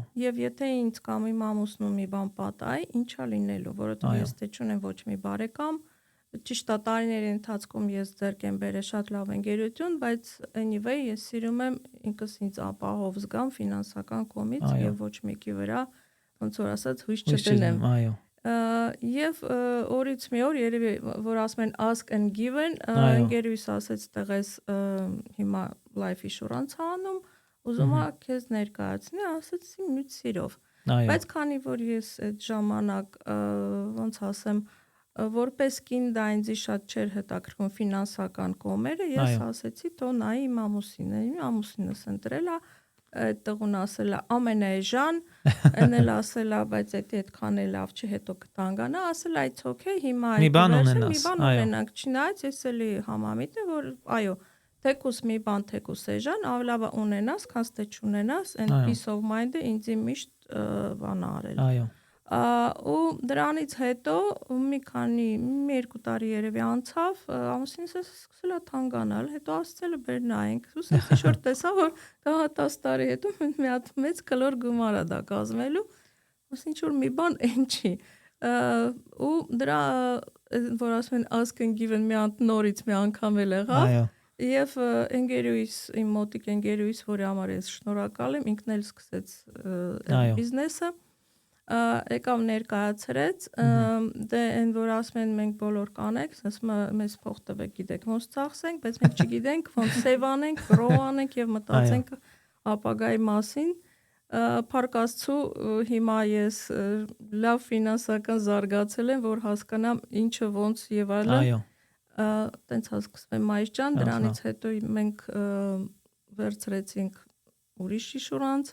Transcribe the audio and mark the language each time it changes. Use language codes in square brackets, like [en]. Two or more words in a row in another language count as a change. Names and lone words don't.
[hy] Եվ եթե ինձ կամ իմ ամուսնու մի բան պատահի, ինչա լինելու, որովհետեւ ես թե չունեմ ոչ մի բարեկամ, Ճիշտ է, տարիների ընթացքում ես ձեռք եմ բերել շատ լավ ընկերություն, բայց anyway ես սիրում եմ ինքս ինձ ապահով զգամ ֆինանսական կողմից եւ ոչ մեկի վրա ոնց որ ասած հույս չդնեմ։ Այո։ Եվ օրից մի օր երևի որ ասում են [en] ask and given, [hy] ընկերուհիս ասեց տեղես հիմա [en] life insurance [hy] անում, ուզում ա քեզ ներկայացնի, ասեցի մի սիրով։ Բայց քանի որ ես այդ ժամանակ ոնց ասեմ որպես կին դա ինձ շատ չէր հետաքրքրում ֆինանսական կողմերը, ես ասեցի թող նայի իմ ամուսինս ընտրել է, այդ տղուն ասել է ամենաեժան, էնել ասել է, բայց դա այդքան էլ լավ չի, հետո կտանգանա, ասել [en] it's okay, [hy] հիմա մի բան ունենանք, չնայած ես էլի համամիտ եմ, որ այո, թեկուս մի բան թեկուս էժան, ավելի լավ ունենաս, քան թե չունենաս, այն [en] peace of mind- [hy] ը ինձ միշտ բան արել։ Այո։ Ու դրանից հետո մի 2 տարի երևի անցավ, ամուսինս սկսել է թանկանալ, հետո ասել է բեր նայենք, ուսես ինչ-որ տեսա, որ դա 10 տարի հետո մի հատ մեծ կլոր գումար է դա կազմելու, ուսի ինչ-որ մի բան այն չի։ Ու դրա, որ ասում են [en] ask and given [hy] մի հատ նորից մի անգամ էլ եղավ, եւ ընկերուհիս, իմ մոտիկ ընկերուհիս, որի համար ես շնորհակալ եմ, ինքն էլ սկսեց բիզնեսը, եկավ ներկայացրեց, դե այն որ ասում են մենք բոլոր կանենք, ասում մեզ փող տվեք, գիտեք ոնց ծախսենք, բայց մենք չգիտենք ոնց save անենք, grow անենք եւ մտածենք ապագայի մասին։ Փառք Աստծո, հիմա ես լավ ֆինանսական զարգացել եմ, որ հասկանամ ինչը ոնց եւ այլն։ Տենց հասկացվեմ Մայիս ջան, դրանից հետո մենք վերցրեցինք ուրիշ insurance։